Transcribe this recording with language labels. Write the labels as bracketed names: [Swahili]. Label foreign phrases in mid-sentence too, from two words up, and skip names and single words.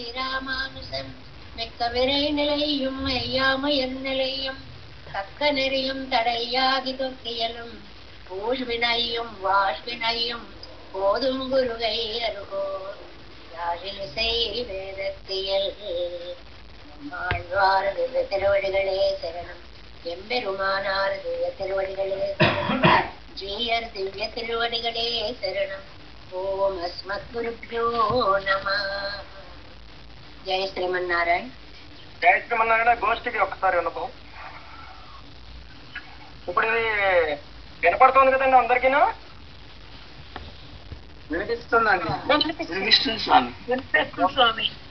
[Tamil] ராமானுசன் மிக்க விரை நிலையும் மெய்யாமையன் நிலையும் தக்க நெறியும் தடையாகி தொக்கியலும் பூஷ்வினையும் வாஷ்வினையும் போதும் குருகை அருகோர் யாழிசை வேதத்தியல் ஆழ்வார் திவ்ய திருவடிகளே சரணம் எம்பெருமானார் திவ்ய திருவடிகளே சரணம் ஜீயர் திவ்ய திருவடிகளே சரணம் [Sanskrit] ॐ अस्मत् गुरुभ्यो नमः. [Telugu] జయ శ్రీమన్నారాయణ. జయ శ్రీమన్నారాయణ. గోష్ఠికి ఒకసారి విన్నపం. ఇప్పుడు ఇది వినపడుతుంది కదండి అందరికీనా? వినిపిస్తుందండి. వినిపిస్తుంది స్వామి. వినిపిస్తుంది స్వామి.